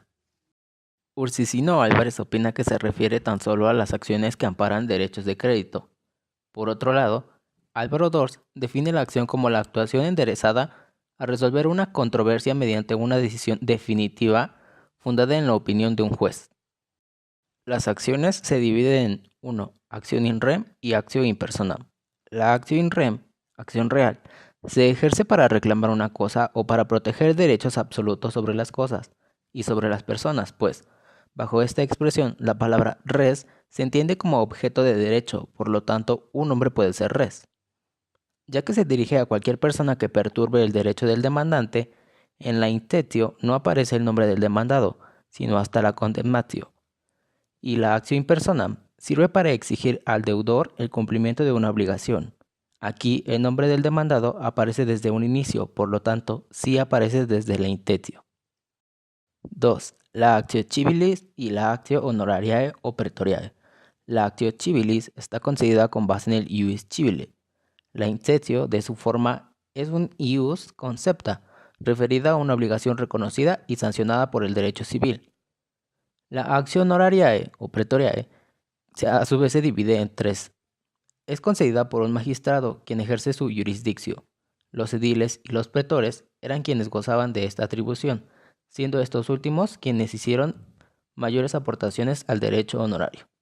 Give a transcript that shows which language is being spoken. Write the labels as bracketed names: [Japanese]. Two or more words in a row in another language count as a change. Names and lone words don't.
[Spanish] Ursicino Álvarez opina que se refiere tan solo a las acciones que amparan derechos de crédito. Por otro lado, Álvaro Dors define la acción como la actuación enderezada a resolver una controversia mediante una decisión definitiva fundada en la opinión de un juez. Las acciones se dividen en 1. Acción [Latin] in rem [Spanish] y [Latin] actio in personam. [Spanish] La acción [Latin] in rem, [Spanish] acción real, se ejerce para reclamar una cosa o para proteger derechos absolutos sobre las cosas y sobre las personas, pues, bajo esta expresión, la palabra res se entiende como objeto de derecho, por lo tanto, un hombre puede ser res. Ya que se dirige a cualquier persona que perturbe el derecho del demandante, en la intentio no aparece el nombre del demandado, sino hasta la condemnatio. Y la acción [Latin] in personam [Spanish] sirve para exigir al deudor el cumplimiento de una obligación. Aquí el nombre del demandado aparece desde un inicio, por lo tanto, sí aparece desde la intentio. 2. La [Latin] actio civilis [Spanish] y la [Latin] actio honorariae o praetoriae. [Spanish] La [Latin] actio civilis [Spanish] está concedida con base en el [Latin] ius civile. [Spanish] La intentio, de su forma, es un [Latin] ius concepta, [Spanish] referida a una obligación reconocida y sancionada por el derecho civil. La [Latin] actio honorariae o praetoriae [Spanish] a su vez se divide en 3. Es concedida por un magistrado, quien ejerce su jurisdicción. Los ediles y los pretores eran quienes gozaban de esta atribución, siendo estos últimos quienes hicieron mayores aportaciones al derecho honorario.